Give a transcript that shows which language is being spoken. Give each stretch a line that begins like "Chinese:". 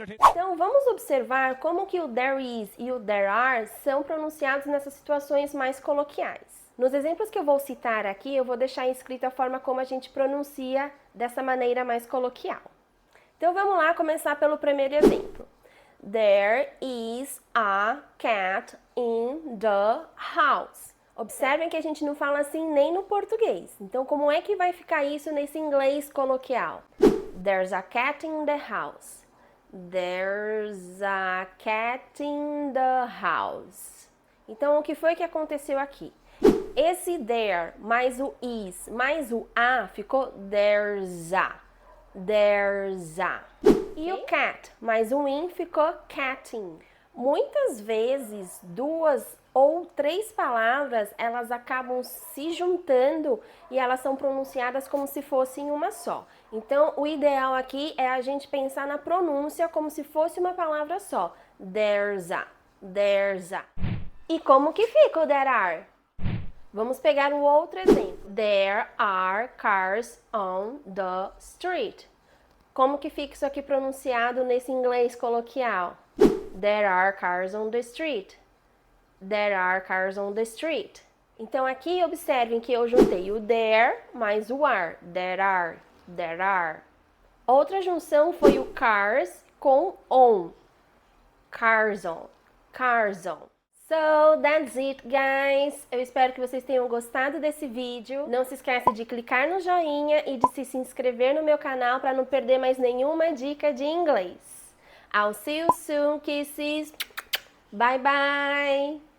Portuguese: Então, vamos observar como que o there is e o there are são pronunciados nessas situações mais coloquiais. Nos exemplos que eu vou citar aqui, eu vou deixar escrito a forma como a gente pronuncia dessa maneira mais coloquial. Então, vamos lá começar pelo primeiro exemplo.
English: There is a cat in the house.
Portuguese: Observem que a gente não fala assim nem no português. Então, como é que vai ficar isso nesse inglês coloquial?
English: There's a cat in the house. There's a cat in the house.
Portuguese: Então, o que foi que aconteceu aqui? Esse there, mais o is, mais o a, ficou there's a. There's a. E o cat, mais o in, ficou catting. Muitas vezes, duas ou três palavras, elas acabam se juntando e elas são pronunciadas como se fossem uma só. Então, o ideal aqui é a gente pensar na pronúncia como se fosse uma palavra só. There's a, there's a. E como que fica o there are? Vamos pegar um outro exemplo.
English: There are cars on the street.
Portuguese: Como que fica isso aqui pronunciado nesse inglês coloquial?
English: There are cars on the street. There are cars on the street.
Portuguese: Então aqui observem que eu juntei o there mais o are. There are, there are. Outra junção foi o cars com on.
English: Cars on, cars on. So, that's it, guys!
Portuguese: Eu espero que vocês tenham gostado desse vídeo. Não se esqueça de clicar no joinha e de se inscrever no meu canal para não perder mais nenhuma dica de inglês.
English: I'll see you soon, kisses! Bye, bye!